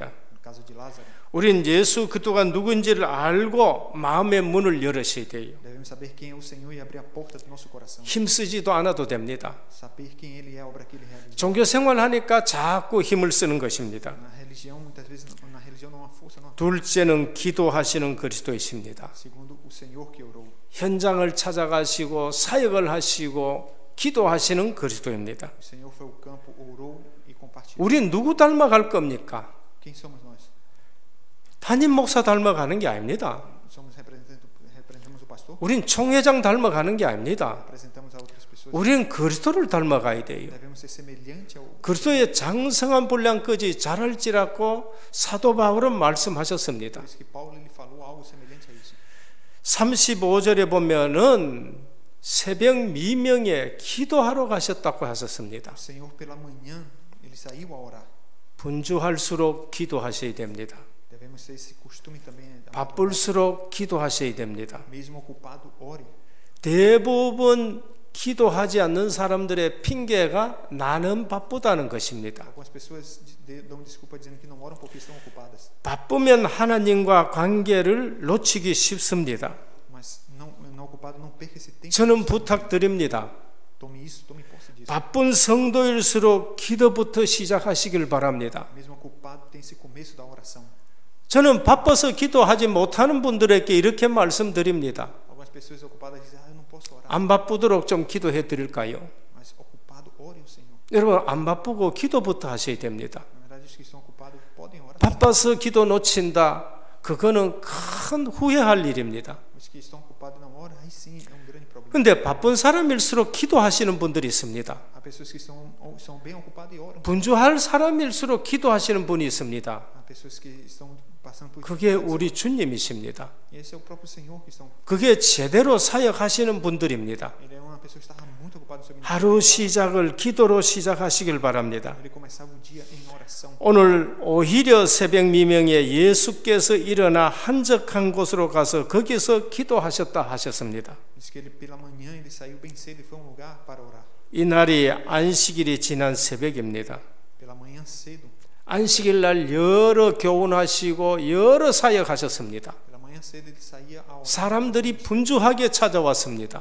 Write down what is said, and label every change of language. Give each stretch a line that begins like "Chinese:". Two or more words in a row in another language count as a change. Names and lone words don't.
Portuguese: No caso de Lázaro.
Korean: 우리는 예수 그리스도가 누구인지를 알고 마음의 문을 열으셔야 돼요.
Portuguese: Devemos saber quem é o Senhor e abrir a porta do nosso coração.
Korean: 힘쓰지도 않아도 됩니다.
Portuguese: Saber quem ele é, a obra que ele realiza.
Korean: 종교 생활하니까 자꾸 힘을 쓰는 것입니다.
Portuguese: Na religião, muitas vezes, na religião não há força, não há.
Korean: 둘째는 기도하시는 그리스도이십니다.
Portuguese: Segundo, o Senhor que orou.
Korean: 현장을 찾아가시고 사역을 하시고 기도하시는 그리스도입니다.
Portuguese: O Senhor foi ao campo, orou e compartilhou.
Korean: 우린 누구 닮아갈 겁니까?
Portuguese: Quem somos nós?
Korean: 담임 목사 닮아가는 게 아닙니다.
Portuguese: Representamos o pastor?
Korean: 우린 총회장 닮아가는 게 아닙니다.
Portuguese: Representamos a outras pessoas?
Korean: 우리는 그리스도를 닮아가야 돼요.
Portuguese: Devemos ser semelhante ao
Korean: 그리스도의 장성한 분량까지 자랄지라고 사도 바울은 말씀하셨습니다.
Portuguese: Por isso que Paulo ele falou algo semelhante a isso.
Korean: 35절에 보면은 새벽 미명에 기도하러 가셨다고 하셨습니다.
Portuguese: O Senhor pela manhã ele saiu a orar.
Korean: 분주할수록 기도하셔야 됩니다.
Portuguese: Devemos ter esse costume também.
Korean: 바쁠수록 기도하셔야 됩니다.
Portuguese: Mesmo ocupado, ore.
Korean: 대부분 기도하지 않는 사람들의 핑계가 나는 바쁘다는 것입니다.
Portuguese: Algumas pessoas dão desculpa dizendo que não oram porque estão ocupadas.
Korean: 바쁘면 하나님과 관계를 놓치기 쉽습니다.
Portuguese: Mas não ocupado, não perca esse tempo.
Korean: 저는 부탁드립니다.
Portuguese: Tome isso, tome posse disso.
Korean: 바쁜 성도일수록 기도부터 시작하시길 바랍니다.
Portuguese: Mesmo ocupado, tem esse começo da oração.
Korean: 저는 바빠서 기도하지 못하는 분들에게 이렇게 말씀드립니다.
Portuguese: Algumas pessoas ocupadas dizem, eu não posso orar.
Korean: 안 바쁘도록 좀 기도해 드릴까요?
Portuguese: Mas ocupado, ore ao Senhor.
Korean: 여러분, 안 바쁘고 기도부터 하셔야 됩니다.
Portuguese: Na verdade, os que estão ocupados podem orar.
Korean: 바빠서 기도 놓친다. 그거는 큰 후회할 일입니다.
Portuguese: Os que estão ocupados não oram, aí sim é grande problema.
Korean: 근데 바쁜 사람일수록 기도하시는 분들이 있습니다.
Portuguese: Há pessoas que são bem ocupadas e oram.
Korean: 분주할 사람일수록 기도하시는 분이 있습니다.
Portuguese: Há pessoas que estão passando por
Korean: 그게
Portuguese: dificuldades.
Korean: 우리 주님이십니다.
Portuguese: E esse é o próprio Senhor que estão.
Korean: 그게 제대로 사역하시는 분들입니다.
Portuguese: Ele é uma pessoa que estava muito ocupada no seu
Korean: 하루
Portuguese: ministério.
Korean: 시작을 기도로 시작하시길 바랍니다.
Portuguese: Ele começava o dia em oração.
Korean: 오늘 오히려 새벽 미명에 예수께서 일어나 한적한 곳으로 가서 거기서 기도하셨다 하셨습니다.
Portuguese: Diz que ele pela manhã ele saiu bem cedo e foi a um lugar para orar.
Korean: 이 날이 안식일이 지난 새벽입니다.
Portuguese: Pela manhã cedo.
Korean: 안식일 날 여러 교훈하시고 여러 사역하셨습니다.
Portuguese: Pela manhã cedo ele saía a orar.
Korean: 사람들이 분주하게 찾아왔습니다.